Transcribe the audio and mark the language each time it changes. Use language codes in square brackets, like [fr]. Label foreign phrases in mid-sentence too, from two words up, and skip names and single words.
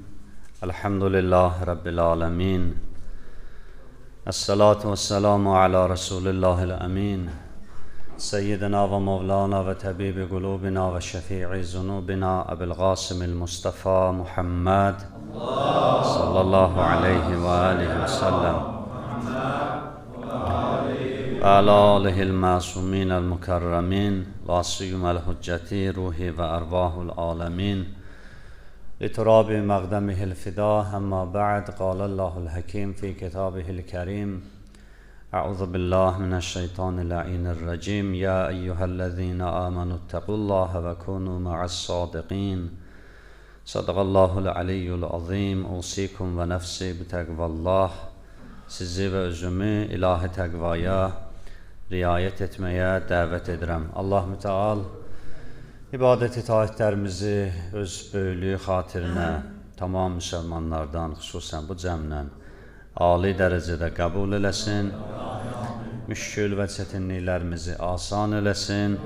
[ar] الحمد لله رب العالمين والصلاة والسلام على رسول الله الأمين. سيدنا ومولانا وطبيب قلوبنا وشفيع ذنوبنا أبي القاسم المصطفى محمد صلى الله عليه وعليه وسلم. على آله المعصومين المكرمين وصيم الحجة روحي وأرواح العالمين لتراب مقدمه الفداء أما بعد قال الله الحكيم في كتابه الكريم أعوذ بالله من الشيطان اللعين الرجيم يا أيها الذين آمنوا اتقوا الله وكونوا مع الصادقين صدق الله العلي العظيم أوصيكم ونفسي بتقوى الله [az] sizi ve özümü ilahi təqvaya riayət etməyə dəvət edirəm. Allah mütəal ibadət itaətlərimizi öz böyüklüyü xatirinə tamam müsəlmanlardan, xüsusən bu cəmlə ali dərəcədə qəbul eləsin, müşkül və çətinliklərimizi asan eləsin.